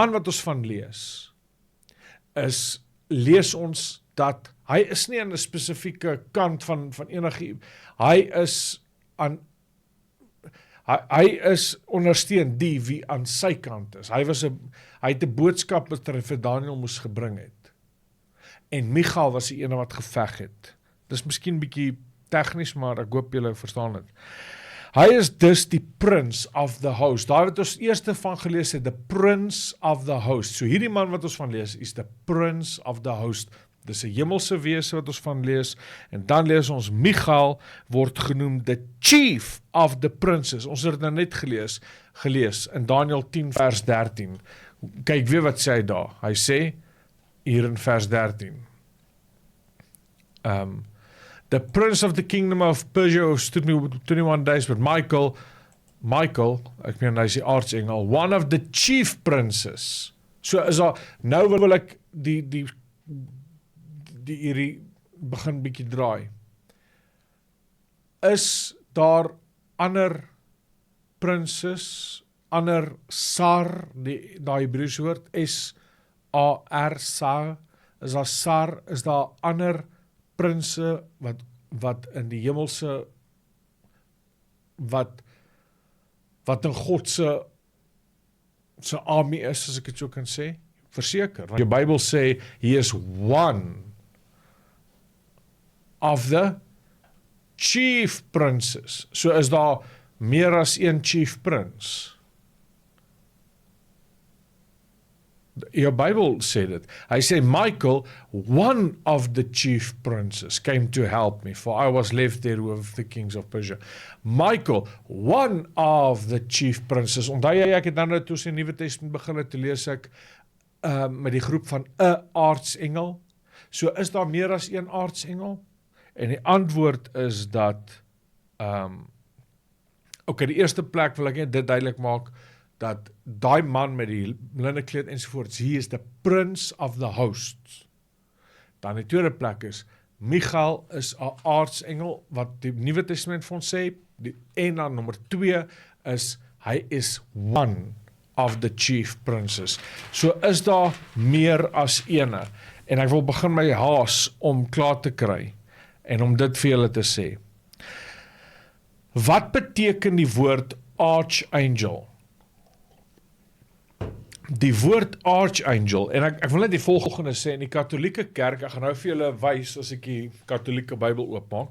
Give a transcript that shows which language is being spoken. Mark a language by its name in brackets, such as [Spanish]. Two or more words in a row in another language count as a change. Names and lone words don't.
[Afrikaans] Hierdie man wat ons van lees ons dat hy is nie aan 'n spesifieke kant van enige, hy is aan hy is ondersteun die wie aan sy kant is. Hy het 'n boodskap wat hy vir Daniël moes gebring het. En Michal was die ene wat geveg het. Dis miskien bietjie tegnies, maar ek hoop julle verstaan dit. Hy is dus die [English] prince of the host. [Afrikaans] Daai wat ons eerste van gelees het, [English] the prince of the host. [Afrikaans] So hierdie man wat ons van lees, is [English] the prince of the host. [Afrikaans] Dis 'n hemelse wese wat ons van lees, en dan lees ons Michal word genoem [English] the chief of the princes. [Afrikaans] Ons het dit nou net gelees in Daniël 10 vers 13. Kyk weer wat sê hy daar. Hy sê hier in vers 13. [English] The prince of the kingdom of Persia stood me 21 days, but Michael, [Afrikaans] ek meen hy is die aartsengel, [English] one of the chief princes. [Afrikaans] So is daar, nou wil ek die hierdie begin bietjie draai. Is daar ander prinses, ander sar, die Hebreëse woord, S-A-R, sar, is daar sar, is daar ander prinse wat in die hemelse, wat in God se army is, as ek dit so kan sê? Verseker, want die Bybel sê, [English] he is one of the chief princes. [Afrikaans] So is daar meer as een [English] chief prince. [Afrikaans] Jou Bybel sê dit. Hy sê, Michael, [English] one of the chief princes, came to help me, for I was left there with the kings of Persia. Michael, one of the chief princes. [Afrikaans] Onthou jy, ek het nou toe sy Nuwe Testament begin het te lees ek, met die groep van 'n aartsengel. So is daar meer as een aartsengel? En die antwoord is dat, die eerste plek wil ek net dit duidelik maak, dat daai man met die linnekleed ensovoorts, [English] he is the prince of the hosts. [Afrikaans] Dan die tweede plek is, Michal is 'n aartsengel, wat die Nuwe Testament vir ons sê, en dan nommer 2 is, hy is [English] one of the chief princes. [Afrikaans] So is daar meer as ene, en ek wil begin my haas om klaar te kry, en om dit vir julle te sê. Wat beteken die woord archangel? Die woord archangel, en ek wil net die volgende sê, in die katholieke kerk, ek gaan nou vir julle wys, as ek die katholieke Bybel oopmaak.